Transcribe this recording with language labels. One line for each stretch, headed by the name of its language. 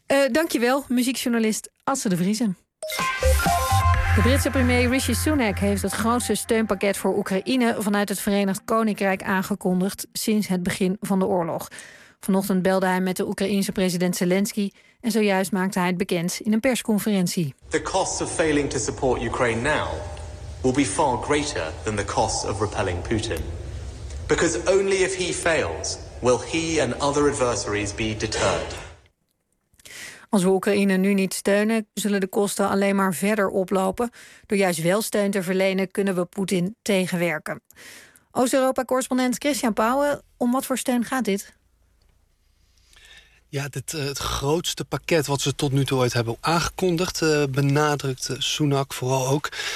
Dutch: Dankjewel, muziekjournalist Atze de Vriezen. De Britse premier Rishi Sunak heeft het grootste steunpakket voor Oekraïne vanuit het Verenigd Koninkrijk aangekondigd sinds het begin van de oorlog. Vanochtend belde hij met de Oekraïnse president Zelensky en zojuist maakte hij het bekend in een persconferentie.
English: The cost of failing to support Ukraine now will be far greater than the cost of repelling Putin. Because only if he fails will he and other adversaries be deterred.
Dutch: Als we Oekraïne nu niet steunen, zullen de kosten alleen maar verder oplopen. Door juist wel steun te verlenen, kunnen we Poetin tegenwerken. Oost-Europa-correspondent Christian Pauwe, om wat voor steun gaat dit? Ja, het grootste pakket wat ze tot nu toe ooit hebben aangekondigd, benadrukt Sunak vooral ook.